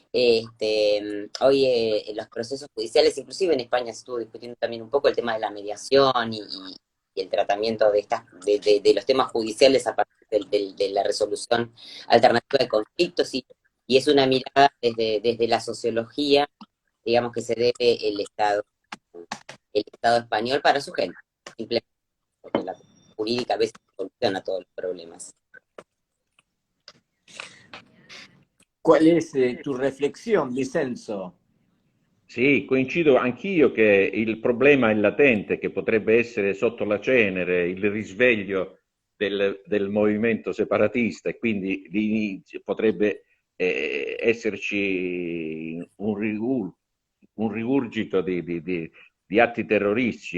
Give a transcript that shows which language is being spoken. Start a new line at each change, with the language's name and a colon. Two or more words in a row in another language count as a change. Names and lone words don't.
Spanish: Hoy los procesos judiciales, inclusive en España se estuvo discutiendo también un poco el tema de la mediación y el tratamiento de los temas judiciales a partir de la resolución alternativa de conflictos, y es una mirada desde la sociología, digamos, que se debe el Estado español para su gente, simplemente porque la jurídica a veces soluciona todos los problemas. ¿Cuál es tu reflexión, Vincenzo?
Italian: Sì, coincido anch'io che il problema è latente, che potrebbe essere sotto la cenere il risveglio del movimento separatista, e quindi potrebbe esserci un rigurgito di atti terroristici.